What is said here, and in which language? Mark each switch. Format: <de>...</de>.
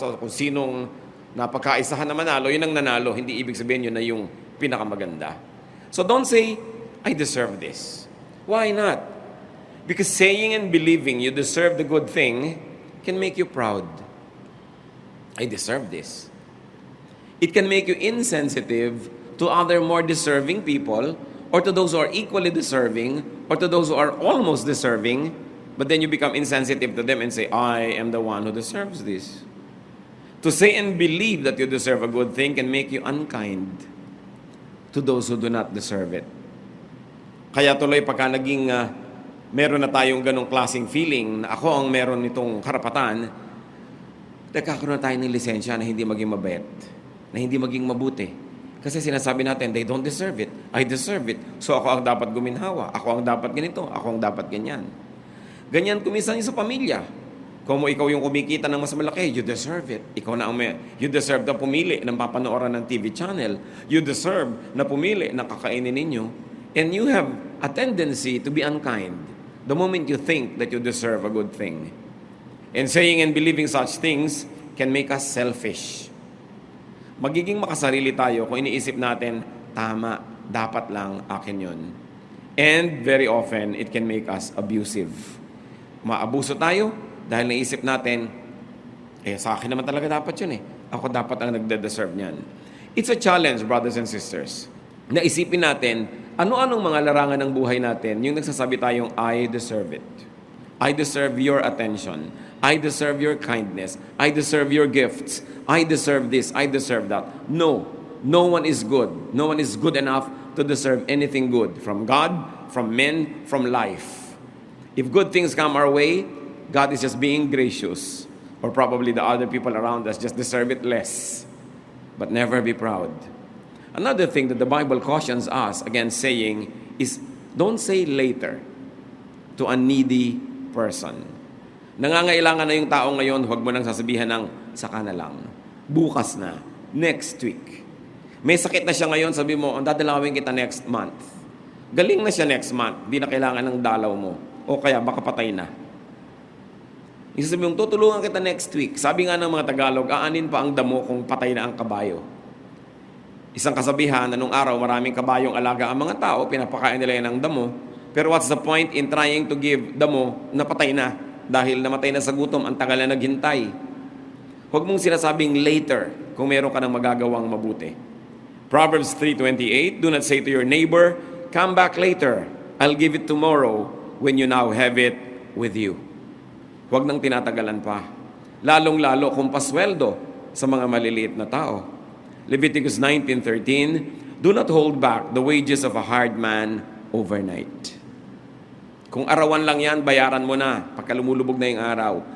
<tl>So kung sinong napagkaisahan na manalo, yun ang nanalo. Hindi ibig sabihin yun na yung pinakamaganda.</tl> <en>So don't say, I deserve this. Why not? Because saying and believing you deserve the good thing can make you proud. I deserve this. It can make you insensitive to other more deserving people, or to those who are equally deserving, or to those who are almost deserving, but then you become insensitive to them and say, I am the one who deserves this. To say and believe that you deserve a good thing can make you unkind to those who do not deserve it.</en> <tl>Kaya tuloy pagka naging meron na tayong ganong klaseng feeling na ako ang meron nitong karapatan, nagkakaroon na tayo ng lisensya na hindi maging mabait, na hindi maging mabuti. Kasi sinasabi natin,</tl> <en>they don't deserve it, I deserve it.</en> <tl>So ako ang dapat guminhawa, ako ang dapat ganito, ako ang dapat ganyan. Ganyan kumisan sa pamilya. Kung ikaw yung kumikita ng mas malaki,</tl> <en>you deserve it.</en> <tl>Ikaw na</tl> <en>you deserve</en> <tl>na pumili ng papanooran ng TV channel.</tl> <en>You deserve</en> <tl>na pumili ng kakainin ninyo.</tl> <en>And you have a tendency to be unkind the moment you think that you deserve a good thing. And saying and believing such things can make us selfish.</en> <tl>Magiging makasarili tayo kung iniisip natin, tama, dapat lang akin yun.</tl> <en>And very often, it can make us abusive.</en> <tl>Maabuso tayo dahil naisip natin, sa akin naman talaga dapat yun eh. Ako dapat ang nagde-deserve niyan.</tl> <en>It's a challenge, brothers and sisters.</en> <tl>Naisipin natin, ano-anong mga larangan ng buhay natin, yung nagsasabi tayong,</tl> <en>I deserve it. I deserve your attention. I deserve your kindness. I deserve your gifts. I deserve this. I deserve that. No. No one is good. No one is good enough to deserve anything good from God, from men, from life. If good things come our way, God is just being gracious. Or probably the other people around us just deserve it less. But never be proud. Another thing that the Bible cautions us against saying is, don't say later to a needy person.</en> <tl>Nangangailangan na yung tao ngayon, huwag mo nang sasabihan ng, saka na lang. Bukas na.</tl> <en>Next week.</en> <tl>May sakit na siya ngayon, sabi mo, dadalawin kita</tl> <en>next month.</en> <tl>Galing na siya next month, di na kailangan ng dalaw mo. O kaya, baka patay na. Isasabi mong, tutulungan kita</tl> <en>next week.</en> <tl>Sabi nga ng mga Tagalog, aanin pa ang damo kung patay na ang kabayo. Isang kasabihan na nung araw, maraming kabayong alaga ang mga tao, pinapakain nila yan ng damo.</tl> <en>Pero what's the point in trying to give</en> <tl>damo na patay na? Dahil namatay na sa gutom, ang tagal na naghintay. Huwag mong sinasabing later kung meron ka ng magagawang mabuti.</tl> <en>Proverbs 3:28, do not say to your neighbor, come back later, I'll give it tomorrow when you now have it with you.</en> <tl>Huwag nang tinatagalan pa. Lalong-lalo kung pasweldo sa mga maliliit na tao.</tl> <en>Leviticus 19:13, do not hold back the wages of a hard man overnight.</en> <tl>Kung arawan lang yan, bayaran mo na pagka lumulubog na yung araw.</tl>